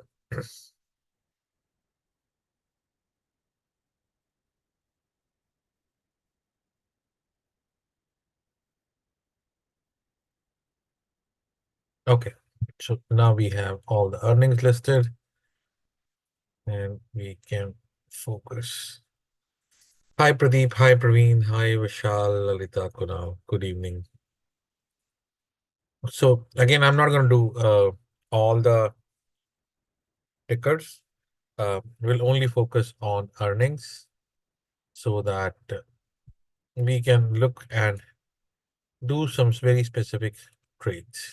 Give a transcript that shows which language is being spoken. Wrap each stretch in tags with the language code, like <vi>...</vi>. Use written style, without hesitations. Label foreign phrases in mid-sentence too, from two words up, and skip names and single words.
<en>Okay, so now we have all the earnings listed and we can focus. Hi Pradeep, hi Praveen, hi Vishal, Lalita, Kunal. Good evening. So again, I'm not going to do all the tickers. We'll only focus on earnings so that we can look and do some very specific trades.</en>